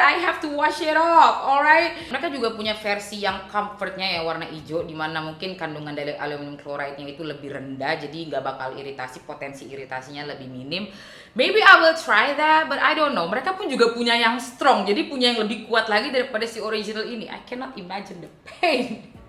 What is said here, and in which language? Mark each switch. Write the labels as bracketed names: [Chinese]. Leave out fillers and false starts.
[English] I have to wash it off, alright. [Indonesian] Mereka juga punya versi yang comfortnya ya warna hijau, dimana mungkin kandungan dari aluminium chloride-nya itu lebih rendah, jadi nggak bakal iritasi, potensi iritasinya lebih minim. [English] Maybe I will try that, but I don't know. [Indonesian] Mereka pun juga punya yang strong, jadi punya yang lebih kuat lagi daripada si original ini. [English] I cannot imagine the pain.